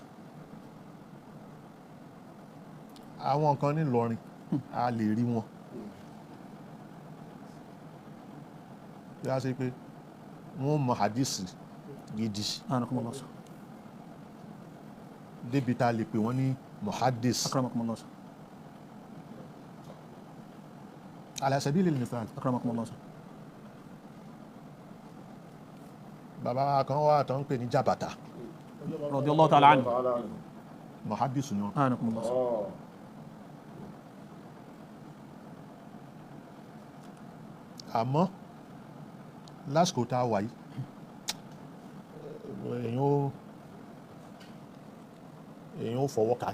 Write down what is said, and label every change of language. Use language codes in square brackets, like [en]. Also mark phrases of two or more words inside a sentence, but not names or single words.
[yo] àwọn kan ní Ìlọrin a lè rí wọn bí a ṣe pé wọ́n mọ hadisi gidi débi tá a lè pè wọ́n ní muhaddis [ar] على سبيل المثال. [yo] bàbá kan wà tó ń pè ní jabata [ar] رضي الله تعالى عنه [yo] muhaddis ni wọ́n. àmọ́ lásìkò tá a wà yìí èyàn ó fọwọ́ kà ní.